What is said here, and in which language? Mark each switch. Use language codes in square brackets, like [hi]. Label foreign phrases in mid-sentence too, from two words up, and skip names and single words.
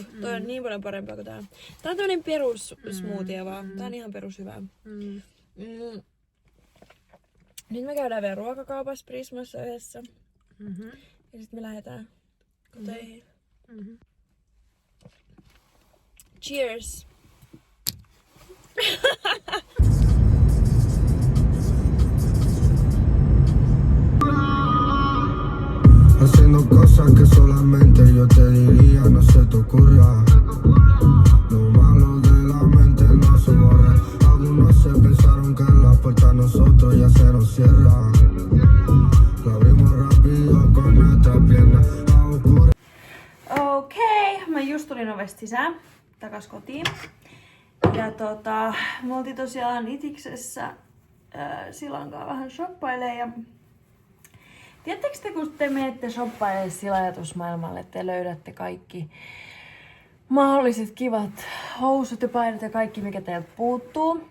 [fi] Toi on niin paljon parempaa kuin tää. Tää on tämmönen perus smoothie vaan. Tää on ihan perus hyvää. Nyt me käydään vielä ruokakaupassa Prismassa yhdessä. Ja sit me lähdetään koteihin. Cheers! [es] Haciendo cosas que solamente yo te diría, no se te ocurra. Lo malo de la mente no se borra. Algunos se pensaron que la puerta a nosotros ya se nos cierra. La abrimos rápido con nuestra pierna. [fi] Okei, mä just tulin ovesta sisään, takas kotiin. Ja me oltiin tosiaan Itiksessä Silankaa vähän shoppailemaan. Ja tiedättekö te, kun te menette shoppailemaan sillä ajatusmaailmalle, että te löydätte kaikki mahdolliset kivat housut ja painot ja kaikki, mikä teiltä puuttuu.